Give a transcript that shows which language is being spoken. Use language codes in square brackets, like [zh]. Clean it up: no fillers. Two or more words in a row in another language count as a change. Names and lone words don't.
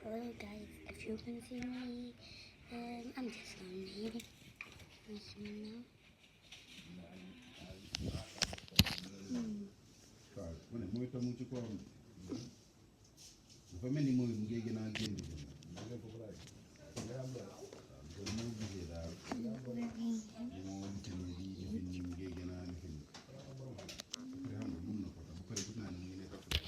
[en] Hello guys, if you can see me, I'm just on here. [wo] waaw ma ne mooy tamu ci kawam dafa mel ni mooy mu ngi gën a génn kon moo gisee daal moom tamit di lifin ni mu ngi gën a lifin après xam nga mun na ko tam ba pare gis naa ne mu ngi nekk